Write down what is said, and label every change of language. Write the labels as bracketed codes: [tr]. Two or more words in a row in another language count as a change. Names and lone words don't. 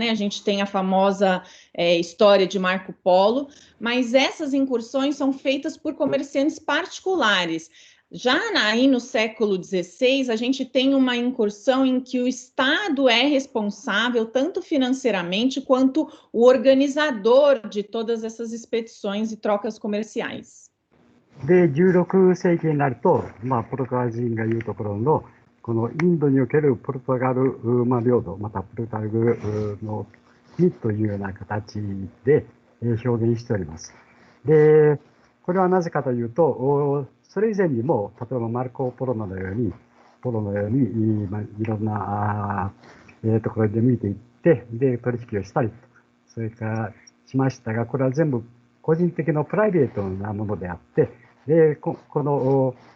[pt] A gente tem a famosa história de Marco Polo, mas essas incursões são feitas por comerciantes particulares. Já aí no século XVI, a gente tem uma incursão em que o Estado é responsável, tanto financeiramente, quanto o organizador de todas essas expedições e trocas comerciais. [ja] で、16世紀になると、ポルトガル人が言うところの、このインドにおけるポルトガル、領土、またポルトガルの国というような形で表現しております。で、これはなぜかというと、それ以前にも、例えばマルコ・ポロのように、いろんなところで見ていって、で、取引をしたりと、それからしましたが、これは全部個人的なプライベートなものであって、で、この、